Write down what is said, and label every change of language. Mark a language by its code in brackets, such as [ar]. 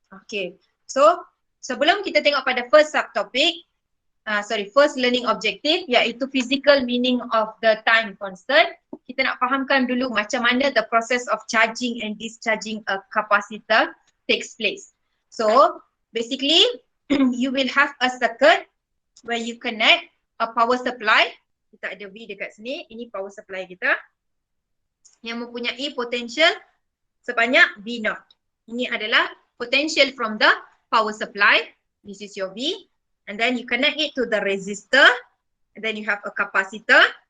[en] Okay, so [ms] sebelum kita tengok pada [en] first subtopic, first learning objective [ms] iaitu [en] physical meaning of the time constant, [ms] kita nak fahamkan dulu macam mana [en] the process of charging and discharging a capacitor takes place. So, basically, you will have a circuit where you connect a power supply. [ms] Kita ada V dekat sini. Ini power supply kita yang mempunyai potential sebanyak V0. Ini adalah [en] potential from the power supply. This is your V. And then you connect it to the resistor. And then you have a capacitor.